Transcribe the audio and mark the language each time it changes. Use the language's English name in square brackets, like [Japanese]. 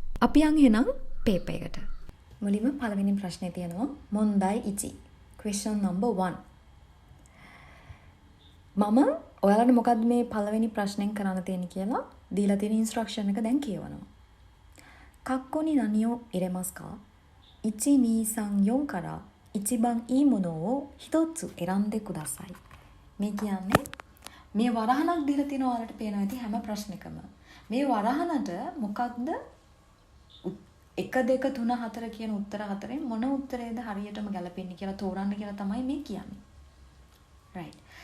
[Sinhala] අපි යන් එහෙනම් පේපර් එකට. මුලින්ම පළවෙනි ප්‍රශ්නේ තියෙනවා [Japanese] මොන්දයි ඉචි. [English] question number 1. [Sinhala] මම ඔයාලට මොකද්ද මේ පළවෙනි ප්‍රශ්නෙන් කරන්න තියෙන්නේ කියලා දීලා තියෙන ඉන්ස්ට්‍රක්ෂන් එක දැන් කියවනවා. [Japanese] කක්කොනි නනියෝ ඉරෙමස්කා? 1 2 3 4 から一番いいものを一つ選んでください. [Sinhala] මේ කියන්නේ මේ වරහණක් දීලා තියෙන ඔයාලට පේනවා ඇති හැම ප්‍රශ්නකම. මේ වරහණට මොකක්ද 1 2 3 4 කියන උත්තර හතරෙන් මොන උත්තරේද හරියටම ගැලපෙන්නේ කියලා තෝරන්න කියලා තමයි මේ කියන්නේ. right.